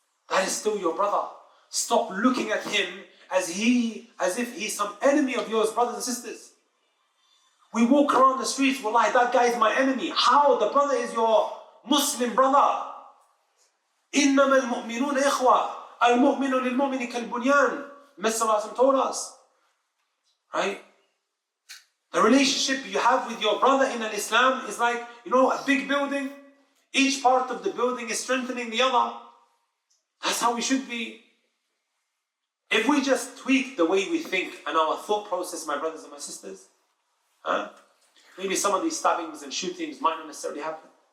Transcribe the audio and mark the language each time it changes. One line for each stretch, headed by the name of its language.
English: That is still your brother. Stop looking at him as if he's some enemy of yours, brothers and sisters. We walk around the streets, wallahi, that guy is my enemy. How? The brother is your Muslim brother.
Arabic: إِنَّمَا الْمُؤْمِنُونَ إِخْوَةٌ الْمُؤْمِنُ لِلْمُؤْمِنِ كَالْبُنْيَانِ
English: Messiah told us. Right? The relationship you have with your brother in Islam is like, a big building. Each part of the building is strengthening the other. That's how we should be. If we just tweak the way we think and our thought process, my brothers and my sisters, maybe some of these stabbings and shootings might not necessarily happen.